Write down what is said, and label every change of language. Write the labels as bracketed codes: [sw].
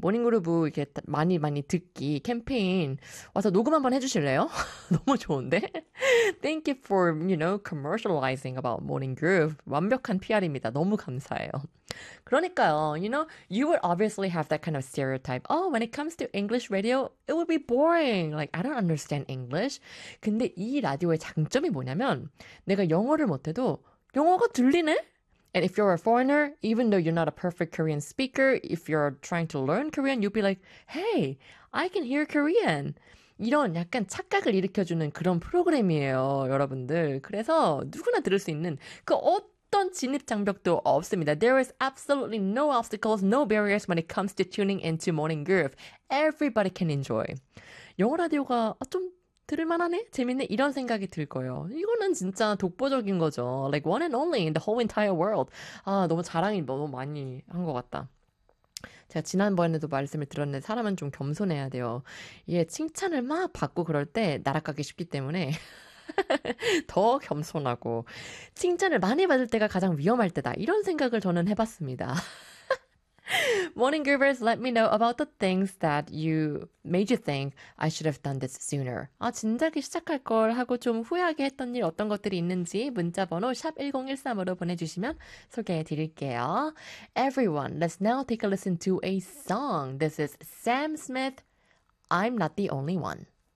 [ko] Morning Groove 이렇게 많이 많이 듣기 캠페인 와서 녹음 한번 해주실래요? 너무 좋은데? [en] Thank you for, you know, commercializing about Morning Groove. [ko] 완벽한 PR입니다. 너무 감사해요. 그러니까요, [en] you know, you would obviously have that kind of stereotype. Oh, when it comes to English radio, it would be boring. Like, I don't understand English. [ko] 근데 이 라디오의 장점이 뭐냐면 내가 영어를 못해도 영어가 들리네? [en] And if you're a foreigner, even though you're not a perfect Korean speaker, if you're trying to learn Korean, you'll be like, "Hey, I can hear Korean." [ko] 이런 약간 착각을 일으켜주는 그런 프로그램이에요, 여러분들. 그래서 누구나 들을 수 있는 그 어떤 진입 장벽도 없습니다. [en] There is absolutely no obstacles, no barriers when it comes to tuning into Morning Groove. Everybody can enjoy. [ko] 영어 라디오가 좀 들을 만하네? 재밌네? 이런 생각이 들 거예요. 이거는 진짜 독보적인 거죠. [en] Like one and only in the whole entire world. [ko] 아, 너무 자랑이 너무 많이 한것 같다. 제가 지난번에도 말씀을 드렸는데 사람은 좀 겸손해야 돼요. 이게 칭찬을 막 받고 그럴 때 날아가기 쉽기 때문에 더 겸손하고 칭찬을 많이 받을 때가 가장 위험할 때다. 이런 생각을 저는 해봤습니다. [en] Morning Groovers, let me know about the things that you made you think I should have done this sooner. [ko] 아, 진작에 시작할 걸 하고 좀 후회하게 했던 일 어떤 것들이 있는지 문자번호 #1013으로 보내주시면 소개해 드릴게요. [en] Everyone, let's now take a listen to a song. This is Sam Smith, I'm Not the Only One.